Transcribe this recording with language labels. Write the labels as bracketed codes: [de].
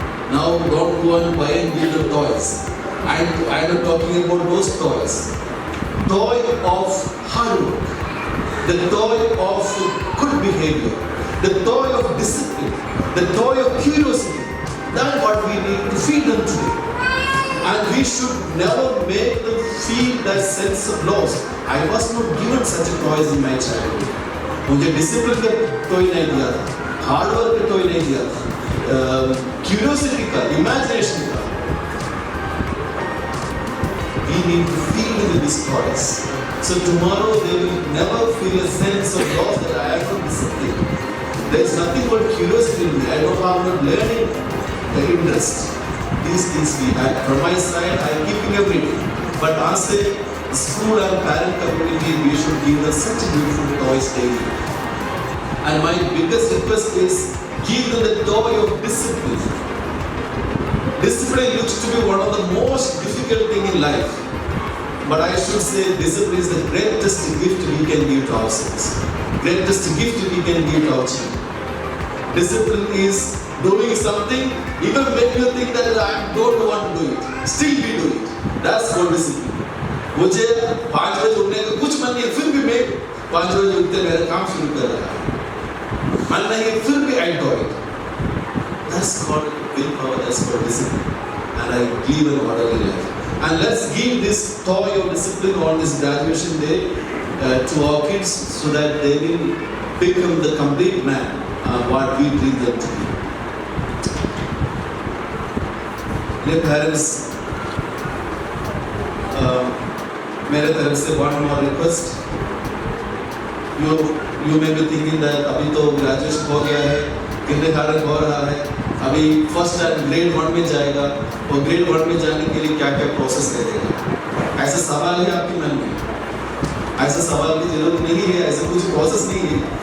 [en] Now don't go and buy and give the toys. I'm not talking about those toys. Toy of hard work, the toy of good behavior, the toy of discipline, the toy of curiosity. That's what we need to feed them today. And we should never make them feel that sense of loss. I was not given such a toys in my childhood. [hi] मुझे discipline का toy नहीं दिया था, hard work का toy नहीं दिया था, curiosity का, इमेजिनेशन का. [en] We need to feed them with these toys. So tomorrow they will never feel a sense of loss that I am not disciplined. There is nothing called curiosity in me. I don't have not learning the interest. These things we have. From my side, I am keeping everything. But as a school and parent community, we should give them such beautiful toys daily. And my biggest request is give them the toy of discipline. Discipline looks to be one of the most difficult thing in life. But I should say discipline is the greatest gift we can give to ourselves. Greatest gift we can give to our children. Discipline is doing something even when you think that I don't want to do it. Still we do it. That's called discipline. [hi] मुझे 5 बजे उठने का कुछ मन नहीं, फिर भी मैं 5 बजे उठते मेरा काम शुरू कर रहा है. मन नहीं, फिर भी [en] I do it. That's called willpower. That's called discipline. And I believe in orderly life. And let's give this toy of discipline on this graduation day to our kids so that they will become the complete man what we dream them to be. Dear parents, [hi] मेरे तरफ से [en] one more request. You may be thinking that [hi] अभी तो graduation हो गया है, kindergarten हो रहा है, अभी फर्स्ट टाइम ग्रेड 1 में जाएगा और ग्रेड 1 में जाने के लिए क्या क्या प्रोसेस करेगा. ऐसा सवाल है आपके मन में? ऐसा सवाल की जरूरत नहीं है, ऐसा कुछ प्रोसेस नहीं है.